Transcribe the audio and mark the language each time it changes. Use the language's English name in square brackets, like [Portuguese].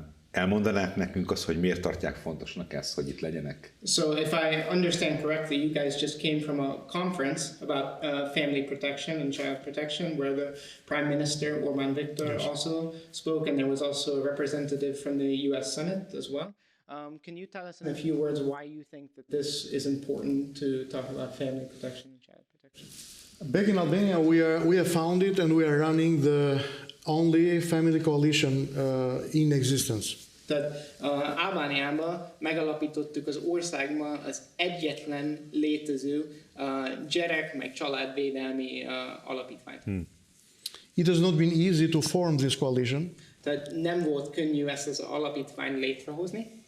[Hungarian] Elmondanák nekünk azt, hogy miért tartják fontosnak ezt, hogy itt legyenek? [English] So if I understand correctly, you guys just came from a conference about family protection and child protection, where the Prime Minister Orbán Viktor also spoke, and there was also a representative from the U.S. Senate as well. Can you tell us in a few words why you think that this is important to talk about family protection and child protection? Back in Albania, we have founded and we are running the only family coalition in existence. [Hungarian] Tehát Albániában megalapítottuk az országban az egyetlen létező gyerek meg családvédelmi alapítványt. [English] It has not been easy to form this coalition. [Hungarian] Tehát nem volt könnyű ezt az alapítványt létrehozni.